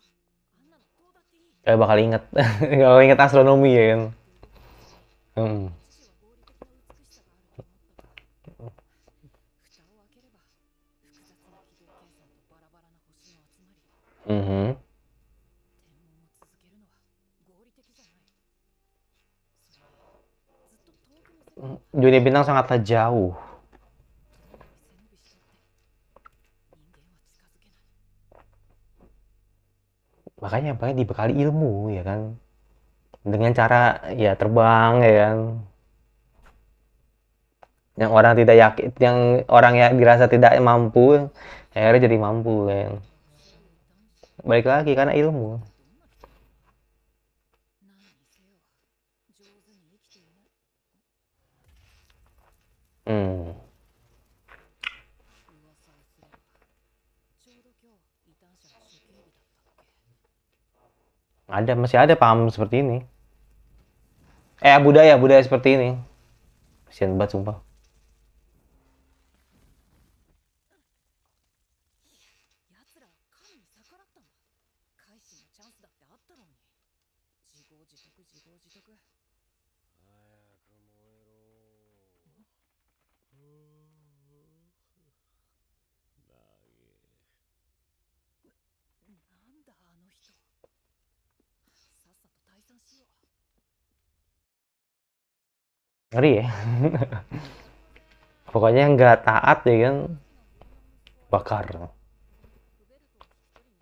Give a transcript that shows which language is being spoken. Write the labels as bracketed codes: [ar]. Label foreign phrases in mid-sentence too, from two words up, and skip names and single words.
[ja] あんなのどうだっていい。 [id] Kayak bakal inget bakal inget astronomi ya kan. [ja] 父は合理的な美しさがあると思ったが、蓋を開ければ複雑な軌道計算とバラバラな星の集まり。 Mhm. 天文を続けるのは合理的じゃない。それにずっと遠くの世界に [id] Dunia bintang sangatlah jauh. [ja] 背伸びしたって人間は近づけない。 [id] Makanya dibekali ilmu ya kan. Dengan cara ya terbang ya kan. Yang orang tidak yakin, yang orang yang dirasa tidak mampu, akhirnya jadi mampu kan. Balik lagi karena ilmu. [ja] 上手に生きていない。 Hmm. 噂をすればちょうど今日異端者の処刑日だったっけ。 [id] Ada, masih ada paham seperti ini. Budaya seperti ini. Kasian banget sumpah. [ja] 奴らは神に逆らったんだ。改心のチャンスだってあったろうに。自業自得自業自得。早く燃えろ。なんだあの人。さっさと退散しよう。 [id] Ngeri ya. Pokoknya nggak taat ya kan, bakar. [ja] フベルトを引き取りに。